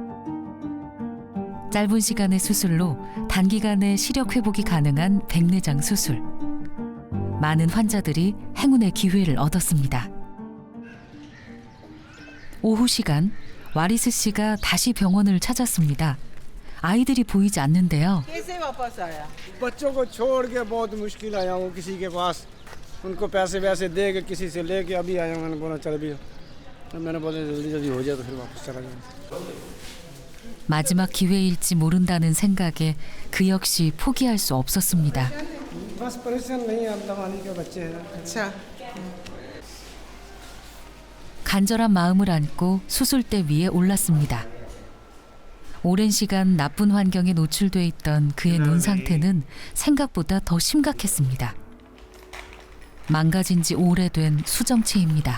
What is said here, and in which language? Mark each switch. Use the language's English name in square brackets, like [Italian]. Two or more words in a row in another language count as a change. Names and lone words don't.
[Korean] 짧은 시간의 수술로 단기간에 시력 회복이 가능한 백내장 수술. 많은 환자들이 행운의 기회를 얻었습니다. 오후 시간, 와리스 씨가 다시 병원을 찾았습니다. 아이들이 보이지 않는데요. [Hindi] बच्चों को छोड़ के बहुत मुश्किल आया हूँ किसी के पास उनको पैसे वैसे दे के किसी से लेके अभी आया हूँ मैंने बोला चल भी मैंने बोला जल्दी जल्दी हो जाए तो फिर वापस चला जाए [Korean] 마지막 기회일지 모른다는 생각에 그 역시 포기할 수 없었습니다. [Hindi] बस परेशान नहीं अब दवानी के बच्चे हैं अच्छा [Korean] 간절한 마음을 안고 수술대 위에 올랐습니다. 오랜 시간 나쁜 환경에 노출돼 있던 그의 눈 상태는 생각보다 더 심각했습니다. 망가진 지 오래된 수정체입니다.